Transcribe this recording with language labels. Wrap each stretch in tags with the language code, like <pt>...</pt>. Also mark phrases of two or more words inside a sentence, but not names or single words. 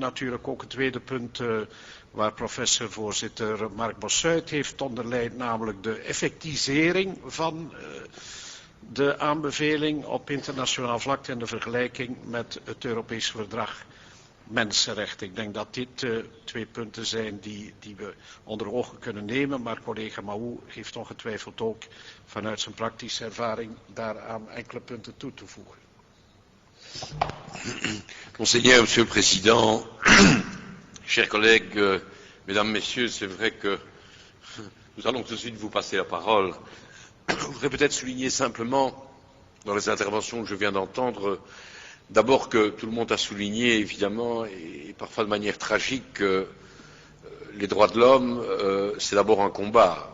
<nl>Natuurlijk ook het tweede punt waar professor-voorzitter Mark Bossuit heeft onderlijnd, namelijk de effectisering van de aanbeveling op internationaal vlak en de vergelijking met het Europees Verdrag Mensenrechten. Ik denk dat dit twee punten zijn die we onder ogen kunnen nemen, maar collega Mahou heeft ongetwijfeld ook vanuit zijn praktische ervaring daaraan enkele punten toe te voegen.</nl> <fr>Monseigneur, Monsieur le Président, Chers collègues, mesdames, messieurs, c'est vrai que nous allons tout de suite vous passer la parole. Je voudrais peut-être souligner simplement, dans les interventions que je viens d'entendre, d'abord que tout le monde a souligné, évidemment, et parfois de manière tragique, que les droits de l'homme, c'est d'abord un combat.</fr>